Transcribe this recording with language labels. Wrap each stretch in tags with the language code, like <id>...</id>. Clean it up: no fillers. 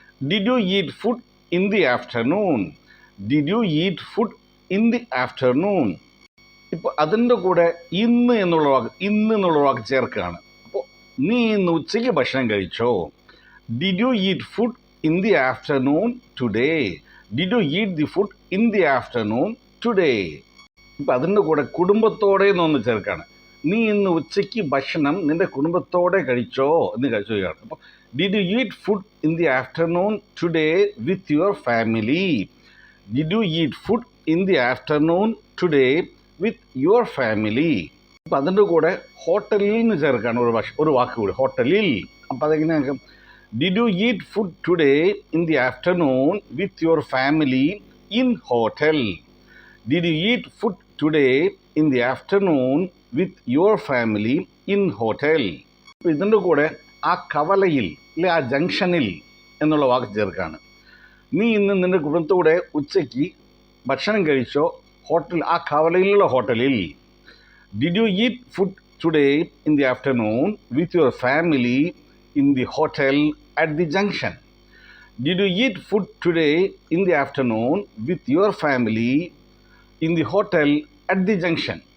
<en>Did you eat food in the afternoon? Did you eat food in the afternoon?</en> <ml>ഇപ്പോൾ അതിൻ്റെ കൂടെ ഇന്ന് എന്നുള്ള വാക്ക് ചേർക്കുകയാണ്. അപ്പോൾ നീ ഇന്ന് ഉച്ചയ്ക്ക് ഭക്ഷണം കഴിച്ചോ?</ml> <en>Did you eat food in the afternoon today? Did you eat the food in the afternoon today?</en> <ml>ഇപ്പം അതിൻ്റെ കൂടെ കുടുംബത്തോടെ എന്നൊന്ന് ചേർക്കാണ്. നീ ഇന്ന് ഉച്ചയ്ക്ക് ഭക്ഷണം നിൻ്റെ കുടുംബത്തോടെ കഴിച്ചോ എന്ന് ചോദിക്കുകയാണ്.</ml> <en>അപ്പോൾ did you eat food in the afternoon today with your family? Did you eat food in the afternoon today with your family?</en> <ml>അപ്പം അതിൻ്റെ കൂടെ ഹോട്ടലിൽ നിന്ന് ചേർക്കാണ് ഒരു വാക്ക് കൂടി, ഹോട്ടലിൽ. അപ്പം അതെങ്ങനെയാണ്?</ml> <en>Did you eat food today in the afternoon with your family in hotel? Did you eat food today in the afternoon with your family in hotel?</en> <ml>ഇതിൻ്റെ കൂടെ ആ കവലയിൽ അല്ലെ ആ ജംഗ്ഷനിൽ എന്നുള്ള വാക്ക് ചേർക്കാണ്. നീ ഇന്ന് നിൻ്റെ കുടുംബത്തോടെ ഉച്ചയ്ക്ക് ഭക്ഷണം കഴിച്ചോ? ആ കവലയിലുള്ള ഹോട്ടലിൽ.</ml> <en>Did you eat food today in the afternoon with your family in the hotel at the junction? Did you eat food today in the afternoon with your family in the hotel at the junction?</en>